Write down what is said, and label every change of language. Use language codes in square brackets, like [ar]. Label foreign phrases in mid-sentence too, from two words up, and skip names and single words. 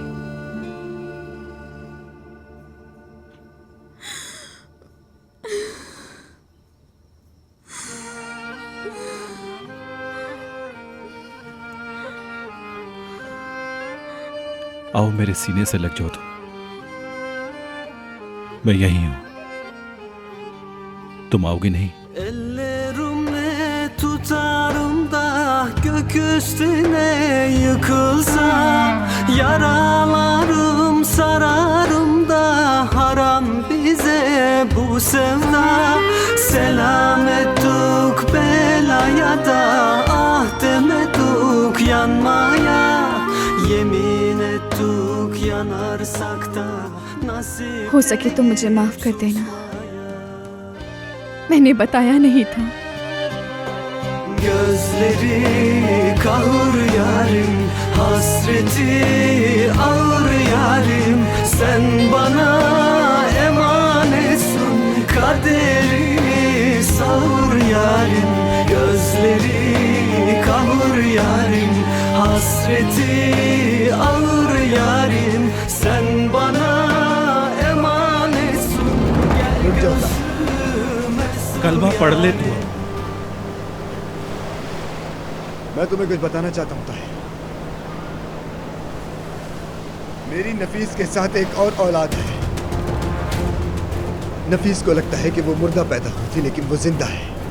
[hi] आओ मेरे सीने से लग जाओ तो, मैं यही हूं। तुम आओगे नहीं? [tr] Ellerimle tutarım da gök üstüne yıkılsam, yaralarım sararım da haram bize bu sevda. Selam ettik belaya da ah demedik yanmaya, yemin ettik yanarsak da nasip. [hi] हो सके तो मुझे माफ कर देना, मैंने बताया नहीं था। [tr] Gözleri kahır yarim, hasreti ağır yarim. Sen bana emanetsin, kaderini savur yarim. Gözleri kahır yarim, hasreti ağır yarim. Sen bana emanetsin, gel gözüme. [hi] कलमा पढ़ ले तू। मैं तुम्हें कुछ बताना चाहता हूँ ताहिर। मेरी नफीस के साथ एक और औलाद है। नफीस को लगता है कि वो मुर्दा पैदा हुई थी, लेकिन वो जिंदा है।